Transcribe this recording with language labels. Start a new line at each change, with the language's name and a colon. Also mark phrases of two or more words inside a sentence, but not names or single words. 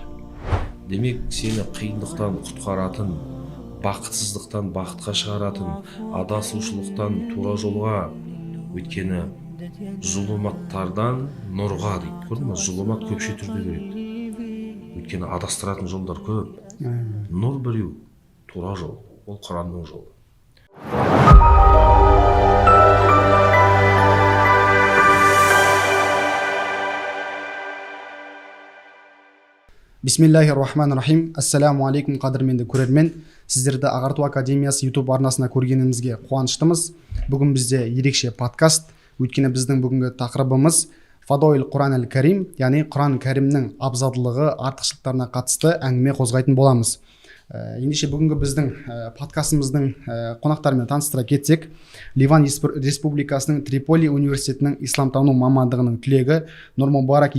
Kazakh: Демек, сені қиындықтан құтқаратын, бақытсыздықтан бақытқа шығаратын, адасушылықтан тура жолға, өйткені зұлыматтардан нұрға дейді. Көрдің бе? Зұлымат көпше түрде береді. Өйткені адастыратын жолдар көп. Нұр біреу, тура жол. Ол Құранның жолы.
Arabic: بسم الله الرحمن الرحيم. السلام عليكم,
Kazakh: қадірменді көрермен. Сіздерді Ағарту Академиясы YouTube арнасына көргенімізге қуаныштымыз. Бүгін бізде ерекше подкаст. Өйткені біздің бүгінгі тақырыбымыз Фадоил Құран әл-Карим, яғни Құран кәрімнің абзалдылығы, артықшылықтарына қатысты әңгіме қозғайтын боламыз. Ендеше бүгінгі біздің подкастымыздың қонақтарымен таныстыра кетсек, Ливан Республикасының Триполи университетінің исламтану мамандығының түлегі, Нұр-Мубарак